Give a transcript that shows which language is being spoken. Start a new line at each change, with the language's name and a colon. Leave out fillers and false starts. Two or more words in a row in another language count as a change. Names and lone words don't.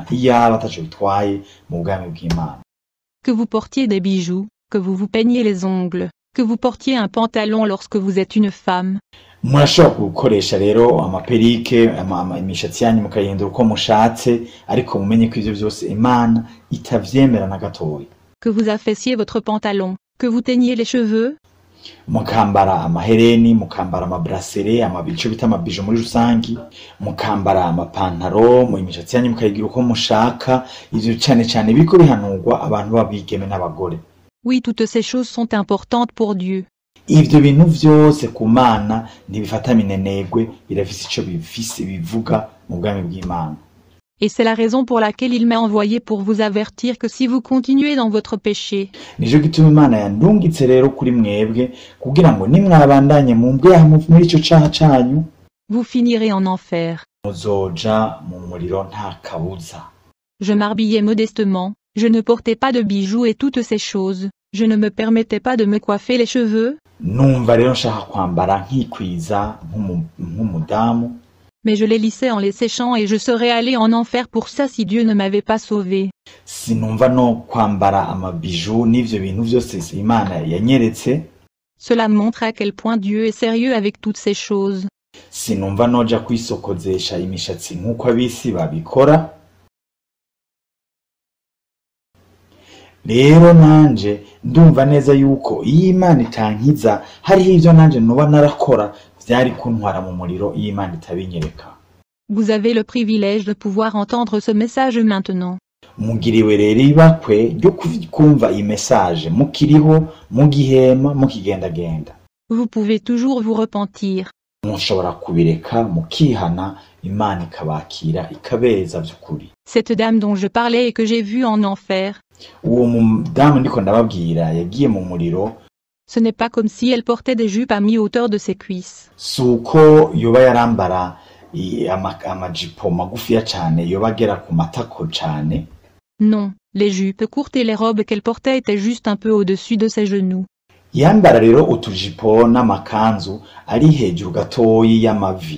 Rundi: Iyaba ataco bitwaye mu bwami bw'Imana.
French: Que vous portiez des bijoux, que vous vous peigniez les ongles, que vous portiez un pantalon lorsque vous êtes une femme.
Rundi: Murashobora gukoresha rero amaperike, imishatsi yanyu mukayihindura uko mushatse, ariko mumenye ko ivyo vyose Imana itavyemera na gatoya.
French: Que vous affaissez votre pantalon, que vous teigniez les cheveux.
Rundi: Mukambara amahereni, mukambara amabrasere, amabico bita amabijo muri rusangi, mukambara amapantaro, mu imishatsi yanyu mukayigira uko mushaka, ivyo cane cane biriko bihanurwa abantu babigeme n'abagore.
French: Oui, toutes ces choses sont importantes pour Dieu.
Rundi: Ivyo bintu vyose ku Mana ntibifata minenegwe, birafise ico bifise bivuga mu bwami bw'Imana.
French: Et c'est la raison pour laquelle il m'a envoyé pour vous avertir que si vous continuez dans votre péché,
Rundi: nico gituma Imana yandungitse rero kuri mwebwe kugira ngo nimwabandanye mu mbweha muri ico caha canyu,
French: vous finirez en enfer.
Rundi: muzoja mu muriro nta kabuza.
French: Je m'habillais modestement, je ne portais pas de bijoux et toutes ces choses, je ne me permettais pas de me coiffer les cheveux.
Rundi: Numva rero nshaka kwambara nkikwiza nk'umudamu,
French: mais je les lissais en les séchant et je serais allé en enfer pour ça si Dieu ne m'avait pas sauvé.
Rundi: Sinumva no kwambara amabiju n'ivyo bintu vyose Imana yanyeretse.
French: Cela montre à quel point Dieu est sérieux avec toutes ces choses.
Rundi: Sinumva noja kwisokozesha imishatsi nk'uko abisi babikora. Rero nanje ndumva neza yuko iyi Imana itankiza, hariho ivyo nanje noba narakora vyari kuntwara mu muriro iyi Imana itabinyereka.
French: Vous avez le privilège de pouvoir entendre ce message maintenant.
Rundi: Mugiriwe rero ibakwe ryo kumva iyi message mukiriho, mugihema, mukigendagenda.
French: Vous pouvez toujours vous repentir.
Rundi: Mushobora kubireka mukihana, Imana ikabakira ikabeza vy'ukuri.
French: Cette dame dont je parlais et que j'ai vue en enfer,
Rundi: uwo mudamu ndiko ndababwira yagiye mu muriro,
French: ce n'est pas comme si elle portait des jupes à mi-hauteur de ses cuisses.
Rundi: Suko yoba yarambara amajipo magufiya cane yoba agera ku matako cane.
French: Non, les jupes courtes et les robes qu'elle portait étaient juste un peu au-dessus de ses genoux.
Rundi: Yambara rero utujipo n'amakanzu ari hejuru gatoyi y'amavi.